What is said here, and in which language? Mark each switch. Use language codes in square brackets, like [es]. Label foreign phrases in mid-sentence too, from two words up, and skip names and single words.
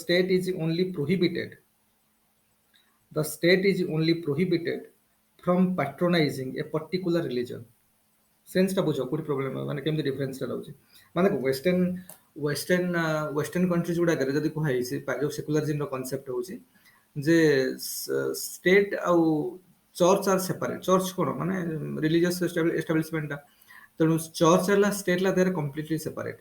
[en] the state is only prohibited from patronizing a particular religion। [or] ସେନ୍ସଟା ବୁଝ କୋଉଠି ପ୍ରୋବ୍ଲେମ ମାନେ କେମିତି ଡିଫରେନ୍ସଟା ରହୁଛି। ମାନେ [en] western countries [or] ଗୁଡାକରେ ଯଦି କୁହାଯାଇଛି ଯୋଉ [en] secularismr concept [or] ହଉଛି ଯେ ଷ୍ଟେଟ୍ ଆଉ [en] church are separate. [or] ଚର୍ଚ୍ଚ କଣ ମାନେ [en] religious establishmentta, [or] ତେଣୁ ଚର୍ଚ୍ଚ ହେଲା ଷ୍ଟେଟ୍ ହେଲା [en] there completely separated.